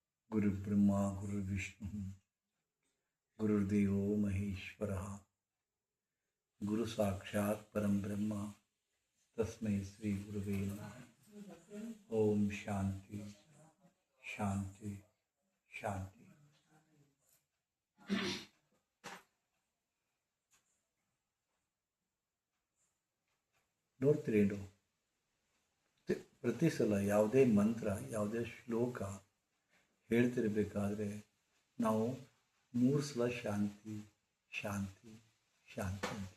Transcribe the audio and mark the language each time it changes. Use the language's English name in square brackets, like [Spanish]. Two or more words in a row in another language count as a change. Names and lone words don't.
[Sanskrit] ಗುರುಬ್ರಹ್ಮ ಗುರುರ್ವಿಷ್ಣು ಗುರುರ್ದೇವೋ ಮಹೇಶ್ವರ ಗುರು ಸಾಕ್ಷಾತ್ ಪರಂ ಬ್ರಹ್ಮ ತಸ್ಮೈ ಶ್ರೀ ಗುರುವೇ ನಮಃ. ಓಂ ಶಾಂತಿ ಶಾಂತಿ ಶಾಂತಿ. [Kannada] ನೋಡ್ತೀರೇನು, ಪ್ರತಿ ಸಲ ಯಾವುದೇ ಮಂತ್ರ ಯಾವುದೇ ಶ್ಲೋಕ ಹೇಳ್ತಿರ್ಬೇಕಾದ್ರೆ ನಾವು 3 ಸಲ [Sanskrit] ಶಾಂತಿ ಶಾಂತಿ ಶಾಂತಿ [Kannada] ಅಂತ.